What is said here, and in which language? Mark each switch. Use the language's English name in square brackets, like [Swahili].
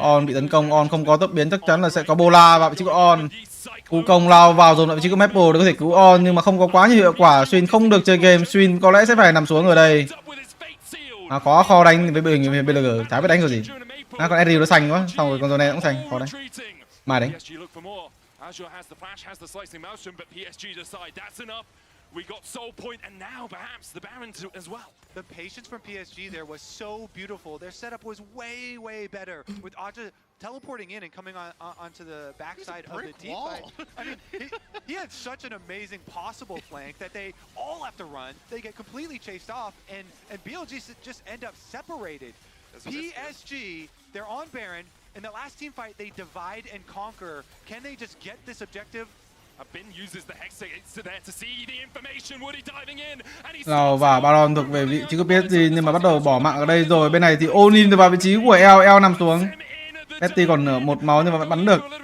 [Vietnamese] On bị tấn công, On không có tốc biến chắc chắn là sẽ có Bola vào vị trí của On. Cú công lao vào rồi lại vị trí của Maple để có thể cứu On nhưng mà không có quá nhiều hiệu quả. Swin không được chơi game, Swin có lẽ sẽ phải nằm xuống ở đây. Khó kho đánh với BLG, chả biết đánh kiểu gì. Con Ezreal nó xanh quá, xong rồi con Zone cũng xanh, khó đánh. Mai đánh. [English] Azure has the flash, has the slicing maelstrom, but PSG decide that's enough. We got Soul Point, and now perhaps the Baron as well. The patience from PSG there was so beautiful. Their setup was way, way better with Aja teleporting in and coming onto the backside of the team fight. I mean, he had such an amazing possible flank that they all have to run. They get completely chased off, and BLG just end up separated. PSG, they're on Baron. In the last team fight, they divide and conquer. Can they just get this objective? Bin uses the hex there to see the information. Woody diving in and he's [Vietnamese] Nào và Baron thuộc về vị trí của PSG nhưng mà bắt đầu bỏ mạng ở đây rồi. Bên này thì Onin vào vị trí của El nằm xuống. PSG còn 1 máu nhưng mà vẫn bắn được.